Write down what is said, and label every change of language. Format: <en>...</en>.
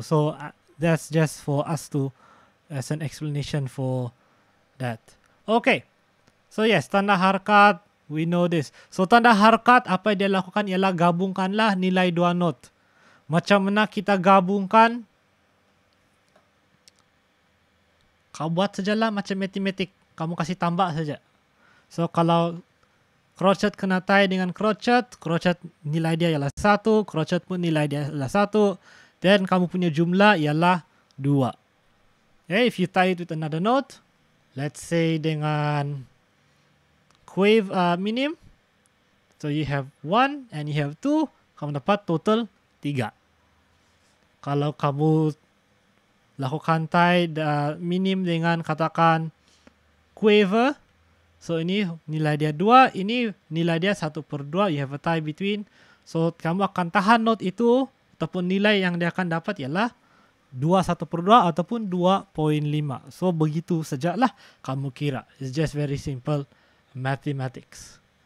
<en>So that's just for us to as an explanation for that. Okay, so yes, tanda harkat, we know this.</en> <ms>So tanda harkat apa yang dia lakukan ialah gabungkanlah nilai dua note. Macam mana kita gabungkan? Kau buat sajalah macam matematik. Kamu kasih tambah saja. So kalau crochet kena tie dengan crochet nilai dia ialah 1, crochet pun nilai dia ialah 1, dan kamu punya jumlah ialah 2.</ms> <en>Okay, if you tie it with another note, let's say dengan quave minim, so you have 1 and you have 2,</en> <ms>kamu dapat total 3. Kalau kamu lakukan tie minim dengan katakan quaver, so ini nilai dia 2, ini nilai dia 1/2,</ms> <en>you have a tie between.</en> <ms>So kamu akan tahan note itu, ataupun nilai yang dia akan dapat ialah 2 1/2 ataupun 2.5. So begitu sajalah kamu kira.</ms> <en>It's just very simple mathematics.</en>